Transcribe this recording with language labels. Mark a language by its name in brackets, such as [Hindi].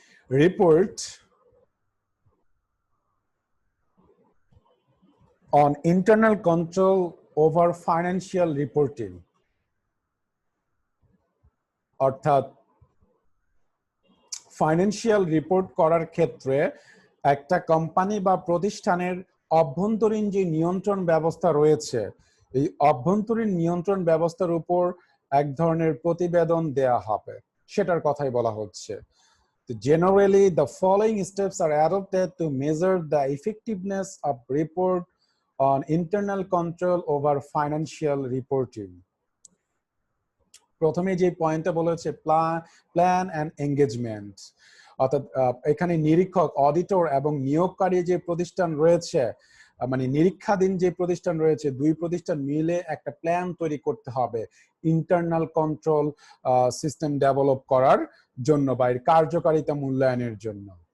[English] Report on internal control over financial reporting, [Bangla] অর্থাৎ financial report করার ক্ষেত্রে একটা কোম্পানি বা প্রতিষ্ঠানের অভ্যন্তরীণ যে নিয়ন্ত্রণ ব্যবস্থা রয়েছে, এই অভ্যন্তরীণ নিয়ন্ত্রণ ব্যবস্থার উপর এক ধরনের প্রতিবেদন দেয়া হবে, সেটার কথাই বলা হচ্ছে। [English] Generally, the following steps are adopted to measure the effectiveness of report on internal control over financial reporting. [Bangla] প্রথমে যে পয়েন্টটা বলেছে প্ল্যান অ্যান্ড এঙ্গেজমেন্ট, অর্থাৎ এখানে নিরীক্ষক, অডিটর এবং নিয়োগকারী যে প্রতিষ্ঠান রয়েছে, মানে নিরীক্ষাধীন যে প্রতিষ্ঠান রয়েছে, দুই প্রতিষ্ঠান মিলে একটা প্ল্যান তৈরি করতে হবে ইন্টারনাল কন্ট্রোল সিস্টেম ডেভেলপ করার জন্য বা এর কার্যকারিতা মূল্যায়নের জন্য।